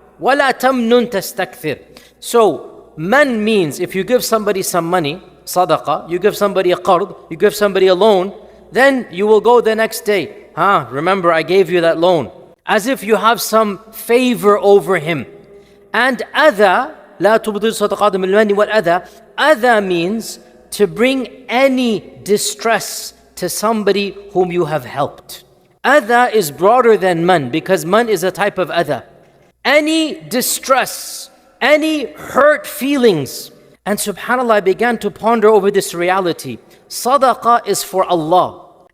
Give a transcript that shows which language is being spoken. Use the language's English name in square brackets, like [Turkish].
[Arabic] وَلَا تَمْنُن تَسْتَكْثِرْ. [English] So, man means if you give somebody some money, sadaqah, you give somebody a qard, you give somebody a loan, then you will go the next day, remember I gave you that loan. As if you have some favor over him. [Arabic] And adah, لا تبطل صدقات بالمن والأذى. [English] Adah means to bring any distress to somebody whom you have helped. Adah is broader than man because man is a type of adah. Any distress, any hurt feelings. And subhanAllah, I began to ponder over this reality. Sadaqah is for Allah.